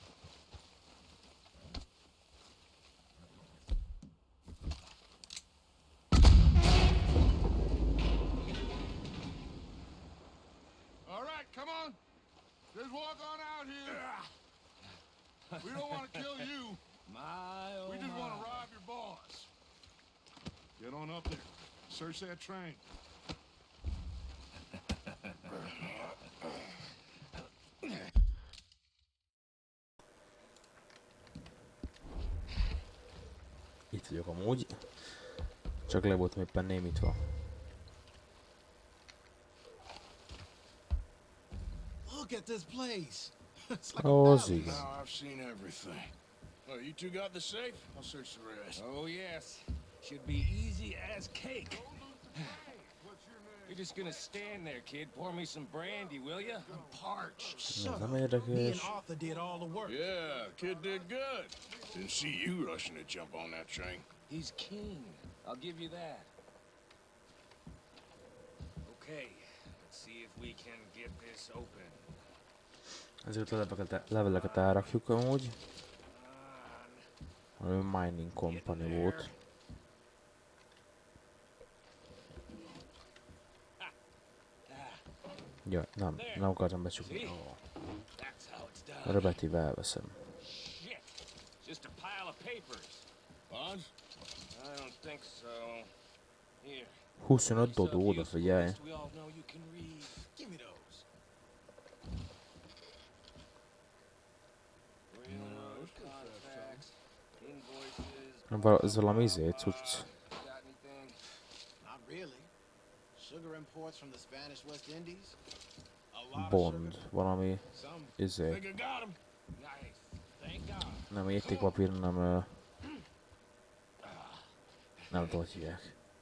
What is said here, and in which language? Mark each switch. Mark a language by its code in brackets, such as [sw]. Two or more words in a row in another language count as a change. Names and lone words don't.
[en] All right, come on. Just walk on out here. We don't want to kill you. We just want to rob your boss. Get on up there. Search that train. [hu] Itt vagyok amúgy. Csak le voltam éppen némítva. [en] Look at this place. It's like Oh, a see. palace. Now I've seen everything. Oh, you two got the safe? I'll search the rest. Oh, yes. Should be easy as cake. What's your name? You're just gonna stand there, kid. Pour me some brandy, will ya? Parched. [hu] Ez [en] Son [hu] nem [en] of- Me and [hu] érdekes. [en] Arthur did all the work. Yeah, kid did good. Didn't see you rushing to jump on that train. He's keen. I'll give you that. Okay, let's see if we can get this open. [hu] Ezért leveleket elrakjuk amúgy. A [en] mining company [hu] volt. Ja, nem akartam becsukni. [en] Oh. That's how it's done. [hu] Rebetív elveszem. [en] Shit. Just a pile of papers. Bonds? I don't think so. Here. [hu] 25 dodó, odafigyelj. [en] We all know you can read. Give me those. Contracts, invoices. [hu] Ez valami cucc. [en] Got anything? Not really. Sugar imports from the Spanish West Indies. A lot of Bond, sugar. [hu] valami [en] Some [hu] izé. [en] Think I got him. Nice. Thank God. [hu] Nem értékpapír, nem Nem tudom, hogy hívják.